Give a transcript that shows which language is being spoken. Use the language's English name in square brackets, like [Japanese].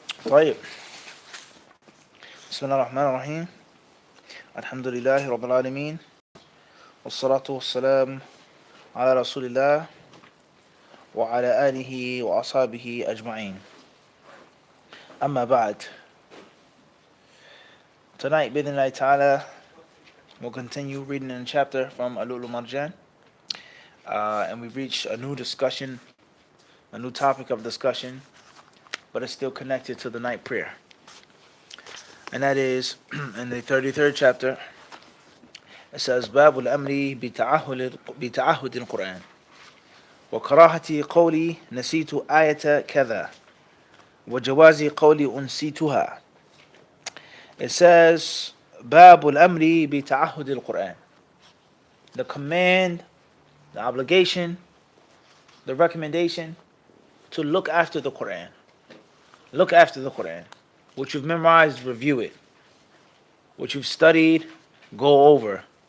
[Arabic] طيب بسم الله الرحمن الرحيم الحمد لله رب العالمين والصلاة والسلام على رسول الله وعلى آله وأصحابه أجمعين. أما بعد. [English] Tonight, بإذن ta'ala, we'll continue reading in a chapter from wal-Marjan, and we've reached a new discussion, a new topic of discussion, but it's still connected to the night prayer. And that is in the 33rd chapter. It says [Arabic] باب الأمر بتعهد القرآن وكراهة قولي نسيت آية كذا وجواز قولي أنسيتها. [English] It says [Arabic] باب الأمر بتعهد القرآن, [English] the command, the obligation, the recommendation to look after the Quran. Look after the Quran. What you've memorized, review it. What you've studied, go over.